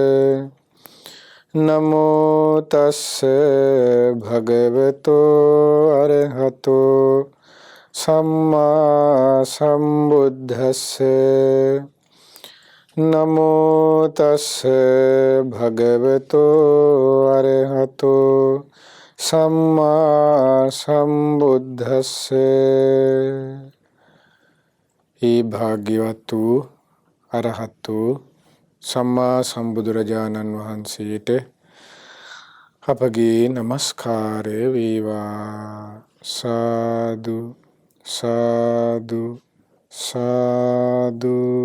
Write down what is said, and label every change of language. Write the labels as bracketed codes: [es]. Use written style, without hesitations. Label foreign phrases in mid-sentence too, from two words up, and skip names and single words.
[pi] नमो तस्से भगवतो अरहतो सम्मा सम्बुद्धस्से। नमो तस्से भगवतो अरहतो सम्मा सम्बुद्धस्से। [si] ඒ භාග්‍යවත් වූ අරහත් වූ සම්මා සම්බුදුරජාණන් වහන්සේට අපගේ නමස්කාරය වේවා. සාදු සාදු සාදු.